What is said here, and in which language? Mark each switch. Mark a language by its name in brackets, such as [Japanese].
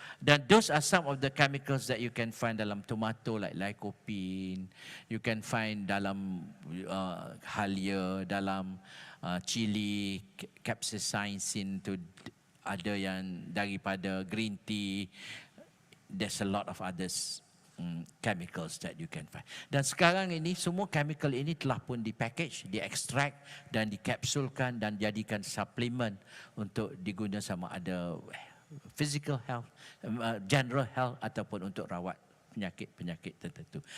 [English] Dan those are some of the chemicals that you can find [Malay] dalam tomato [English] like lycopene. You can find [Malay] dalam halia, dalam [English] chili, capsaicin [Malay] tu ada yang daripada [English] green tea. There's a lot of others chemicals that you can find. [Malay] Dan sekarang ini semua chemical ini telah pun dipackage, diekstrak dan dikapsulkan dan jadikan suplemen untuk diguna sama ada [English] physical health, general health [Malay] ataupun untuk rawat penyakit-penyakit tertentu.